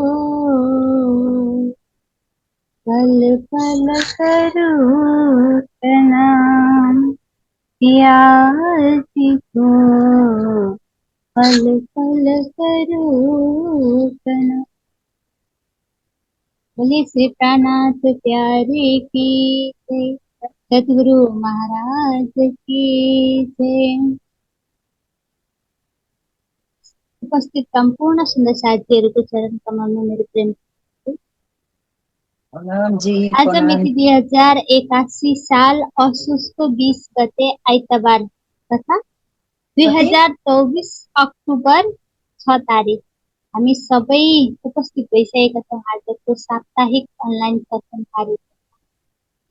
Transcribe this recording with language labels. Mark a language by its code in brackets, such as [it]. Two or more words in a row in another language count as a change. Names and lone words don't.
[hi] पल पल करूं प्रणाम प्यासी को पल पल करूं प्रणाम। बोलिए श्री प्राणनाथ प्यारे की जय। सतगुरु महाराज की जय। [ne] उपस्थित संपूर्ण सुंदर साथीहरूको चरण कमलमा मेरो प्रेम प्रणाम जी आज प्रणाम। मिति 2081 साल असोजको 20 गते आइतबार तथा 2024 अक्टोबर 6 तारिक हामी सबै उपस्थित भइसकेका छौँ आजको साप्ताहिक अनलाइन सत्संग कार्यक्रम।